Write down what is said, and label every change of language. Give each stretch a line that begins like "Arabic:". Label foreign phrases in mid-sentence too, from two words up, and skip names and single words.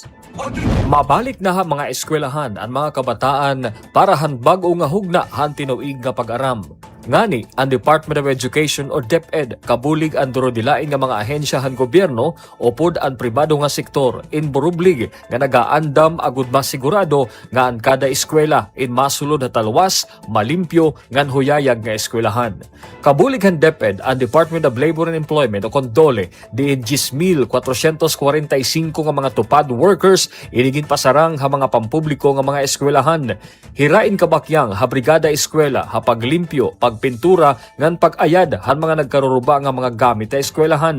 Waray: Mabalik na ha mga eskwelahan ang mga kabataan para han bag-o nga hugna han tinuig nga pag-aram. Ngani, ang Department of Education o DepEd kabulig ang durodilain nga mga ahensyahan gobyerno o pod ang pribado nga sektor in burublig nga nagaandam agud masigurado nga ang kada eskwela in masulod na talwas, malimpyo ngan huyayag nga eskwelahan. Kabulig ang DepEd ang Department of Labor and Employment o Condole diin 10,445 nga mga tupad workers inigin pasarang ha mga pampubliko nga mga eskwelahan. Hirain kabakyang ha brigada eskwela ha paglimpyo, pagpintura ngan pag-ayad han mga nagkaruruba nga mga gamit sa eskwelahan.